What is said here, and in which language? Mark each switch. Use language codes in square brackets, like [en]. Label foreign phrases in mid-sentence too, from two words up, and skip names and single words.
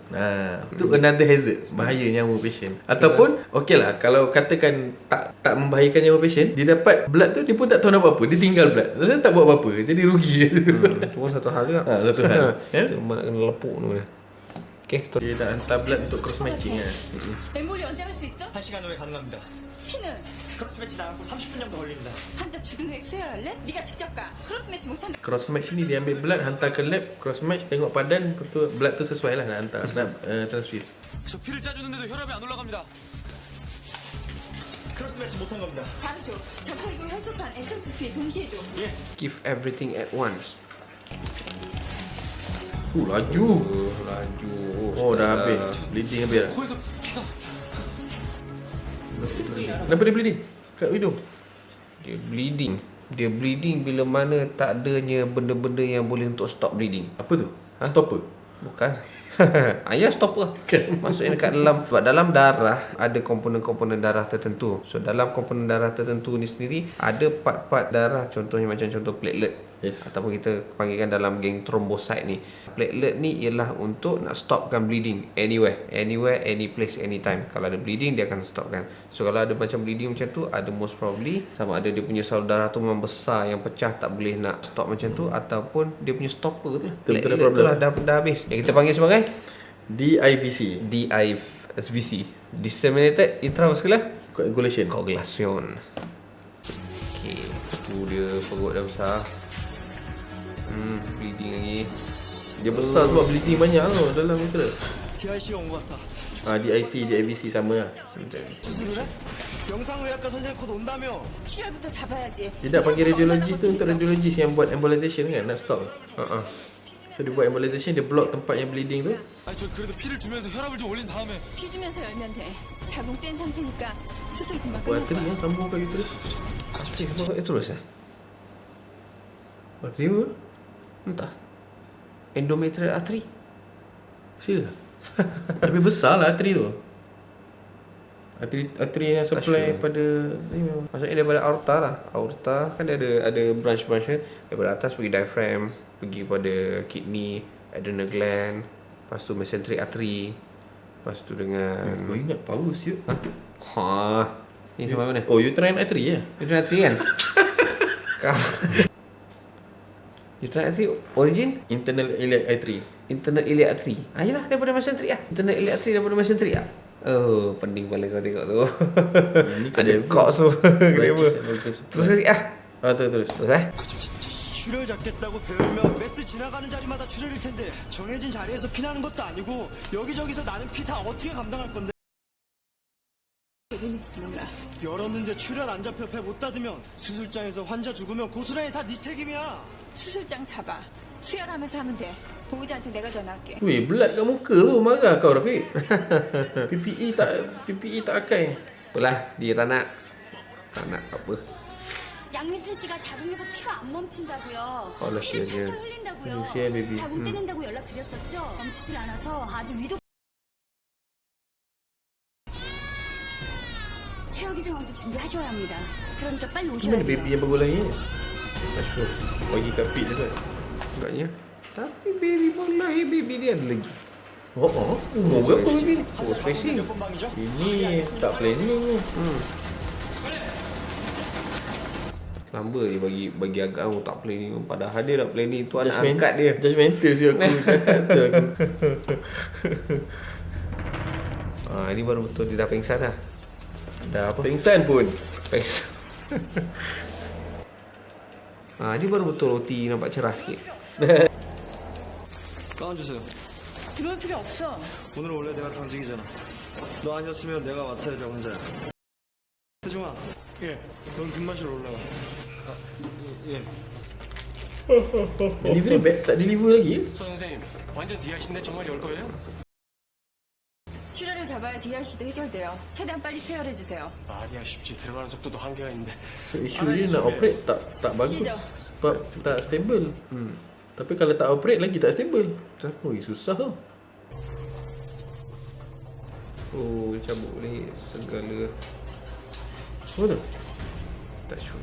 [ms] Tu [en] another hazard, [ms] bahaya nyawa patient. Ataupun okey lah kalau katakan tak membahayakan nyawa patient, dia dapat blood tu dia pun tak tahu nak buat apa. Dia tinggal blood. Dia tak buat apa-apa. Jadi rugi. Tu pun satu hal juga. Satu hal. Dia mana kena lepuk tu. Okay, tu. Dia nak hantar blood untuk [en] cross matching [ms] lah. [ko] 엠볼리 언제 할 수 있어? 1시간 후에 가능합니다. 피는 크로스 매치 나가고 30분 정도 걸립니다. 환자 죽은 후에 수혈할래? 네가 직접 가. 크로스 매치 못한다. [en] Cross match [ms] ni dia ambil blood hantar ke lab, [en] cross match [ms] tengok padan betul blood tu sesuai lah nak hantar nak transfuse. [ko] 저 피를 짜주는데도 혈압이 안 올라갑니다. 크로스 매치 못한 겁니다. 바로 줘. 자살구 혈소판 SFP 동시에 줘. [en] Give everything at once. [ms] Laju. Laju. Oh dah habis. Bleeding habis dah. [ko] 코에서 피가 [ms] Kenapa dia bleeding? Kat hidung. Dia bleeding. Dia bleeding bila mana tak adanya benda-benda yang boleh untuk [en] stop bleeding. [ms] Apa tu? Stopper. Bukan. Ya stopper. Maksudnya dekat dalam, sebab dalam darah ada komponen-komponen darah tertentu. So dalam komponen darah tertentu ni sendiri ada part-part darah, contohnya macam contoh platelet. Yes. Ataupun kita panggilkan dalam geng trombosit ni. Platelet ni ialah untuk nak [en] stopkan bleeding anywhere, any place, anytime. [ms] Kalau ada bleeding dia akan stopkan. So kalau ada macam bleeding macam tu, ada most probably sama ada dia punya salur darah tu memang besar yang pecah tak boleh nak stop macam tu, ataupun dia punya stopper tu. Platelet tu lah dah habis. Yang kita panggil sebagai DIVC. DIVC, [en] disseminated intravascular [ms] Coagulation. coagulation. Okey, tu dia perut dah besar. Bleeding lagi. Dia besar sebab bleeding banyak tau dalam uterus. [ko] DIC가 온 것 같아. [en] DIC, [ms] DIVC sama lah. [ko] 수술을 해? 영상의학과 선생님 곧 온다며. 출혈부터 잡아야지. [ms] Dia nak panggil radiologist tu untuk radiologist yang buat embolization kan, nak [en] stop. [ms] So dia buat embolization, dia block tempat yang bleeding tu. [ko] 아니 저 그래도 피를 주면서 혈압을 좀 올린 다음에 피 주면서 열면 돼. 자궁 뗀 상태니까 수술 금방 [ms] Buat [ko] 끝날 [en] artery [ko] 거야. [ms] yang sambung kat uterus. Terus [en] Artery apa? [ms] entah. [en] Endometrial artery. [ms] Serius? Tapi besar lah artery tu. Artery yang supply [en] sure. [ms] pada Maksudnya daripada aorta lah. Aorta kan dia ada branch-branchnya. Daripada atas pergi diaphragm, pergi pada kidney, [en] adrenal gland, [ms] lepas tu [en] mesenteric artery, [ms] lepas tu dengan kau ingat power siut. Ni sampai mana? Oh, [en] uterine artery [ms] ya? [en] Uterine artery [ms] kan? [en] Uterine artery origin Internal iliac artery. internal iliac artery. [ms] Yalah daripada mesenteric lah. [en] Internal iliac artery [ms] daripada mesenteric lah. Oh, pening kepala kau tengok tu. Ni Ada cox tu. Kenapa? Terus sekali terus. Terus [ko] 출혈 잡겠다고 배우면 메스 지나가는 자리마다 출혈일 텐데 정해진 자리에서 피나는 것도 아니고 여기저기서 나는 피 다 어떻게 감당할 건데? 되는지 몰라. 열었는데 출혈 안 잡혀 배 못 닫으면 수술장에서 환자 죽으면 고스란히 다 네 책임이야. 수술장 잡아. 수혈하면서 하면 돼. 보호자한테 내가 전화할게. [ms] Weh, blood kat muka tu marah kau Rafiq. PPE tak akai. Apalah, dia tak nak apa. [ko] 양미순 씨가 자궁에서 피가 안 멈춘다고요. 나 피를 시야, 철철 흘린다고요. 시야, 베이비. 자궁 떼낸다고 연락드렸었죠. 멈추질 않아서 아주 위독. 최악의 상황도 준비하셔야 합니다. 그러니까 빨리 오셔야 [ms] Mana [ko] 돼요. [ms] baby yang baru lahir ni? Tak sure. Bagi kat pig cakap. Agaknya. Tapi baby pun lahir, baby dia ada lagi. Umur berapa baby? Oh, spacing. [ko] 몇 번 방이죠? [ms] Ini tak planning ni. Lamba dia bagi agak aku tak planning. Padahal dia dah planning tu anak angkat dia. Judgemental si aku. Kata aku. Ini baru betul dia dah pengsan dah. Dah apa? Pengsan pun. Pengsan. Ini baru betul OT nampak cerah sikit. [ko] 까주세요. 들어올 필요 없어. 오늘 원래 내가 당직이잖아. 너 아니었으면 내가 맡아야 될 환자야. 태중아, 예, 넌 뒷마실로 올라가. 예. [ms] Delivery bag tak deliver lagi? [ko] 서 선생님 완전 DRC인데 정말 열 거예요? 출혈을 잡아야 DRC도 해결돼요. 최대한 빨리 수혈해 주세요. 말이야 쉽지 들어가는 속도도 한계가 있는데 [ms] So issue dia [en] nak operate [ms] tak bagus. Sijo. Sebab tak stable. Tapi kalau tak operate lagi tak stable. Ui, susah tau. Oh, dia cabut boleh segala. Apa tu? Tak sure.